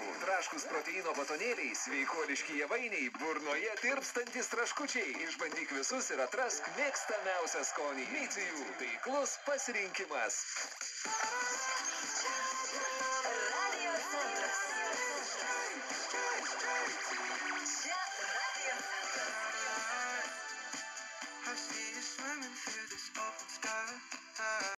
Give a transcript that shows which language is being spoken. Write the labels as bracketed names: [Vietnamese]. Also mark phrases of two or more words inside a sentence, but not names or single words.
[Lithuanian] Traškus proteino batonėliai, sveikuoliški javainiai, burnoje tirpstantis traškučiai. Išbandyk visus ir atrask mėgstamiausią skonį. Mitijų. Taiklus pasirinkimas. Radio centras. Čia radio centras. [English] I see you swimming through this open sky.